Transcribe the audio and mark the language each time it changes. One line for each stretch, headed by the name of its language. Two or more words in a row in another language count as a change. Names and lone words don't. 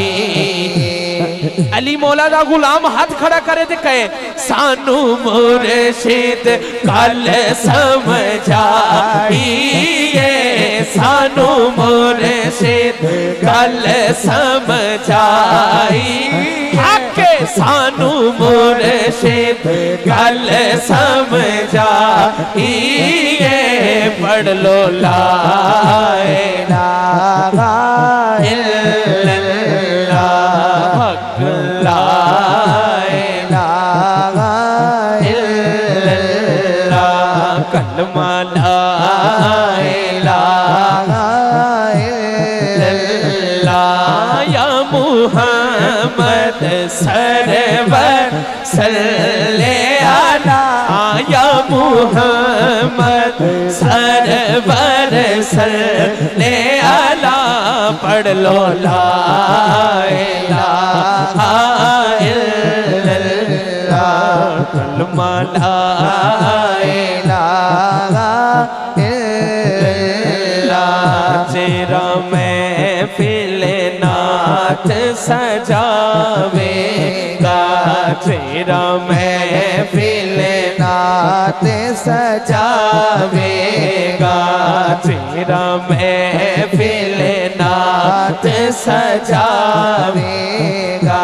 Punjabi: علی مولا دا غلام ہاتھ کھڑا کرے تے کہے سانوں مرشد کل سمجھائیے سانوں مرشد کل سمجھائی آکے سانوں مرشد کل سمجھائیے. پڑھ لو
Arabic: لا إله إلا الله لا إله إلا الله. كلمة لا إله إلا الله. يا محمد سرور صلى على يا محمد سرور صلى على.
Punjabi: پڑھ لو
Arabic: لا إله إلا الله. كلمة لا إله إلا الله.
Punjabi: تیرا محفل نعت سجاویگا تیرا محفل نعت سجاویگا تیرا محفل نعت سجاویگا.